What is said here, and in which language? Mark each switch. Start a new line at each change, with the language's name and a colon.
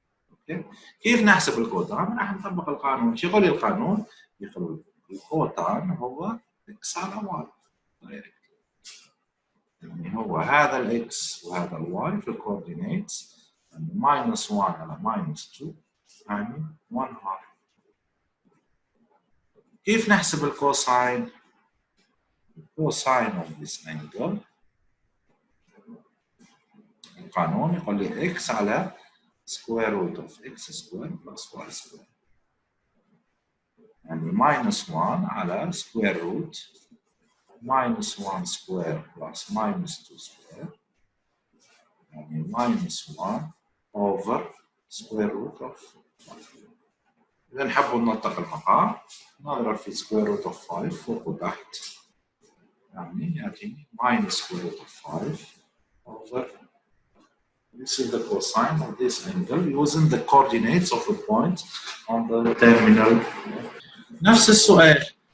Arabic: اوكي؟ كيف نحسب الكوتان؟ راح نطبق القانون. شو يقول القانون؟ يقول الكوتان هو x على y. يعني هو هذا الاكس وهذا الواي في الكوردينيتس، يعني -1 على -2 يعني 1/2. كيف نحسب الكوساين؟ الكوساين
English: of this angle
Arabic: القانون يقول لي x على
English: square root of x square plus y square،
Arabic: يعني -1 على
English: square root -1 square plus -2 square،
Arabic: يعني -1
English: over square root of 5.
Arabic: إذا نحب ننطق المقام نضرب في
English: square root of 5
Arabic: فوق وتحت، يعني يعطيني
English: -square root of 5 over. This is the cosine of this angle using the coordinates of a point on the terminal.
Arabic: نفس السؤال.